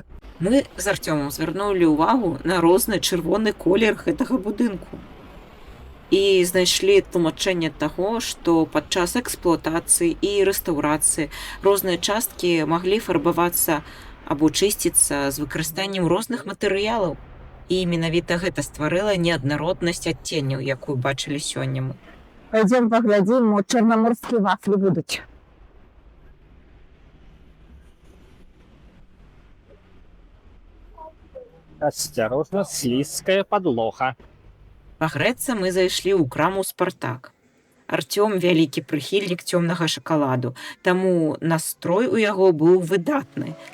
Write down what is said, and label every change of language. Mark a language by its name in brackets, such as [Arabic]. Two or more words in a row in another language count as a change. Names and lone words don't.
[Belarusian] Мы з Артёмам звярнулі ўвагу на розны чырвоны колер гэтага будынку і знайшлі тлумачэнне таго, што падчас эксплуатацыі і рэстаўрацыі розныя часткі маглі фарбавацца або чысціцца з выкарыстаннем розных матэрыялаў. І менавіта гэта стварыла неаднароднасць адценняў, якую бачылі сёння мы. [Ukrainian] Пойдем поглядим, мо чорноморські вафлі будуть. [Belarusian] Асцярожна, слізкая падлога. Пагрэцца мы зайшлі ў краму «Спартак». Артём вялікі прыхільнік цёмнага шакаладу, таму настрой у яго быў выдатны.